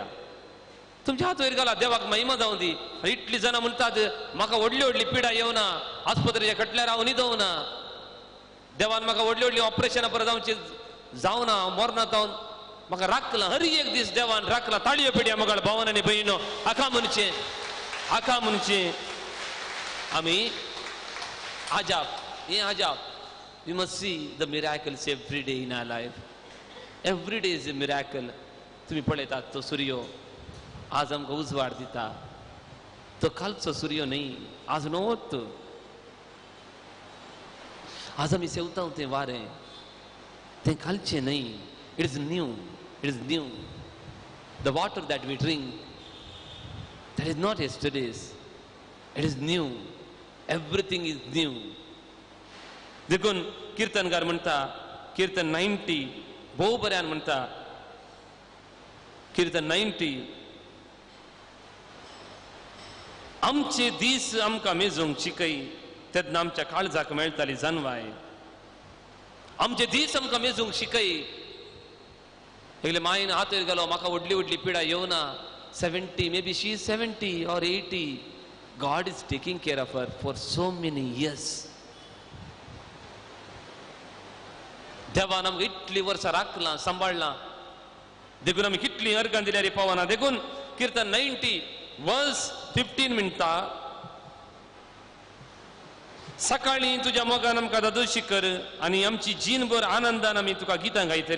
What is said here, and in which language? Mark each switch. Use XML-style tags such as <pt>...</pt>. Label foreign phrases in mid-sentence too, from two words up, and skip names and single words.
<kok>तुमचे हात वयर घाला, देवाक महिमा जावं दी. इतली जाणां म्हणटात म्हाका व्हडली व्हडली पिडा येवना, आस्पत्रेच्या कटल्यार हांव न्हिदवना, देवान म्हाका व्हडली व्हडली ऑपरेशनां परत जावची जावना, मरना जावन म्हाका राखला. हर एक दीस देवान राखला. ताळयो पिड्या मगाळ भावन आनी भयणो, आखा म्हणचे आमी आजाप हे आजाप.</kok> <en>we must see the miracles every day in our life. every day is a miracle.</en> <kok>तुम्ही पळयतात तो सूर्य आज आमकां उजवाड दिता. तो कालचो सूर्य न्ही, आज नवत. आज आमी सेवता तें वारें, तें कालचें न्ही.</kok> <en>it is new. it is new. the water that we drink that is not yesterday's. it is new. everything is new.</en> <kok>देखून किर्तनकार म्हणटा, किर्तन 90 भोव बऱ्यान म्हणटा, किर्तन 90 आमचे दीस आमकां मेजूंक शिकय, तेन्ना आमच्या काळजाक मेळटाली जानवाय. आमचे दीस आमकां मेजूंक शिकय. एकले मायन हात वयर घालो, म्हाका व्हडली व्हडली पिडा येवना.</kok> <en>70 may be she is 70 or 80. God is taking care of her for so many years.</en> <kok>देवान आमकां इतली वर्सां राखलां, सांबाळलां. देखून आमी कितली अर्गां दिल्यार पावना. देखून किर्तन 90 वर्स 15 म्हणटा, सकाळी तुज्या मोगान आमकां दादोशी कर आनी आमची जीनभर आनंदान आमी तुका गितां गायतले.</kok>